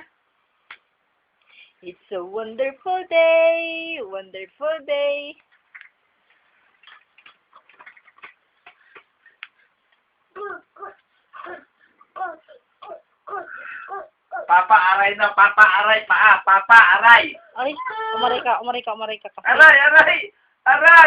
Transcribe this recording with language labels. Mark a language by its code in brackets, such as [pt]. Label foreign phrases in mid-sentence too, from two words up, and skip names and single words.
[en] It's a wonderful day, wonderful day. [tl] Papa, aray na. Papa, aray. Paa. Papa, aray. Ay, umaray ka, umaray ka, umaray ka. Aray, aray. Aray.